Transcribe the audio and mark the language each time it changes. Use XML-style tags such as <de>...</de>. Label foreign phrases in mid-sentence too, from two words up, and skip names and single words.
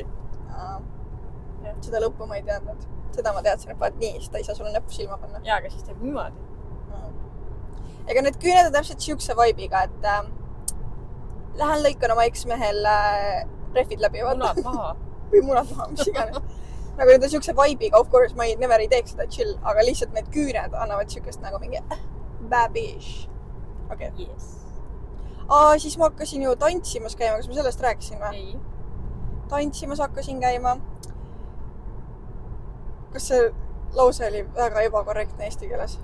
<et>Seda lõppu ma ei teadnud. Seda ma teadsin, et vaat nii, siis ta ei saa sulle näppu silma panna. Jaa, aga siis teeb niimoodi. Ega need küüned on täpselt siukse vibe'iga, et lähen lõikan oma eksmehel rehvid läbi, vaata. Munad maha. Või munad maha, mis iganes. Nagu need on siukse vibe'iga,</et> <en>of course,</en> <et>ma never ei teeks seda chill, aga lihtsalt need küüned annavad siukest nagu mingi babish. Okei. Yes. Siis ma hakkasin ju tantsimas käima, kas ma sellest rääkisin või? Ei. Tantsimas hakkasin käima. Kas see lause oli väga ebakorrektne eesti keeles?</et>